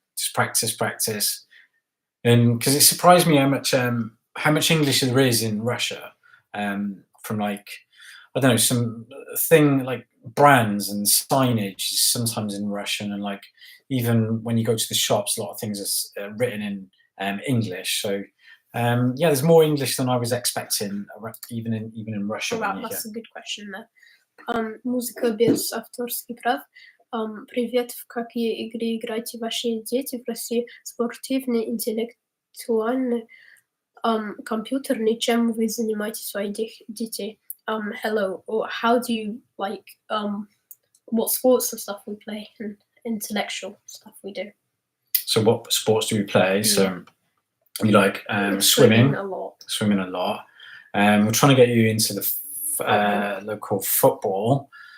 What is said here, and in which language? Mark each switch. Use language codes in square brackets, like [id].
[en] just practice. And because it surprised me how much English there is in Russia, from like, I don't know, some thing like brands and signage is sometimes in Russian, and like even when you go to the shops, a lot of things are written in English. So yeah, there's more English than I was expecting, even in Russia. Wow, that's a good question there. [ru] Музыка без авторских прав. Привет, в какие игры играете ваши дети в России? Спортивные, интеллектуальные, компьютерные. Чем вы занимаете своих детей? [en] Hello, or how do you like, what sports and stuff we play, and intellectual stuff we do. So what sports do we play? So we like swimming a lot. Swimming a lot. We're trying to get you into the local football.